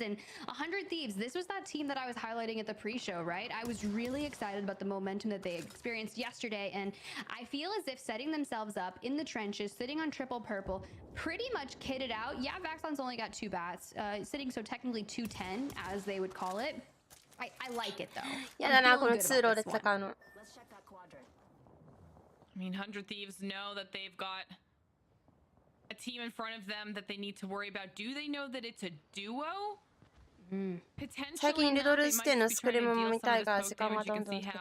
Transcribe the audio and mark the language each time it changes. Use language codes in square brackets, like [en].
[en] And 100 Thieves, this was that team that I was highlighting at the pre-show, right? I was really excited about the momentum that they experienced yesterday, and I feel as if setting themselves up in the trenches, sitting on triple purple, pretty much kitted out. Yeah, Vaxon's only got 2 bats, sitting so technically 210 as they would call it. I like it though. [ja] やだな、この通路で戦うの。 [en] I mean, 100 Thieves know that they've got a team in front of them that they need to worry about. Do they know that it's a duo? [ja] 最近リドル視点のスクリームも見たいから時間がどんどん。